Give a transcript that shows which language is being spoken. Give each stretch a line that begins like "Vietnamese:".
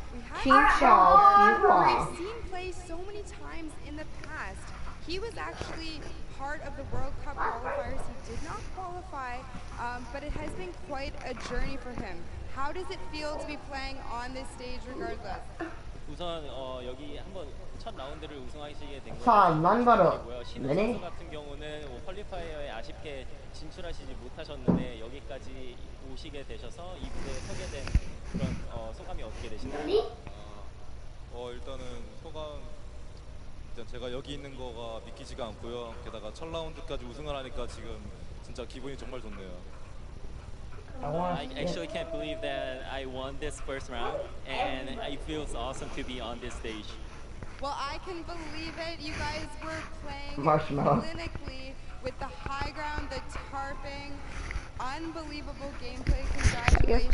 English: We've seen play so many times in the past. He was actually part of the World Cup qualifiers. He did not qualify, but it has been quite a journey for him. How does it feel to be playing on this stage regardless?
Korean: 우선 여기 한번 첫 라운드를 우승하시게 된 거고요. 신우 선수 같은 경우는 퀄리파이어에 아쉽게 진출하시지 못하셨는데 여기까지 오시게 되셔서 이 무대에 서게 된 그런 소감이 어떻게 되시나요? 일단은 소감 일단 제가 여기 있는 거가 믿기지가 않고요. 게다가 첫 라운드까지 우승을 하니까 지금 진짜 기분이 정말 좋네요.
English: I actually can't believe that I won this first round, and it feels awesome to be on this stage. Well, I can believe it. You guys were playing clinically with the high ground, the tarping, unbelievable gameplay. Congratulations.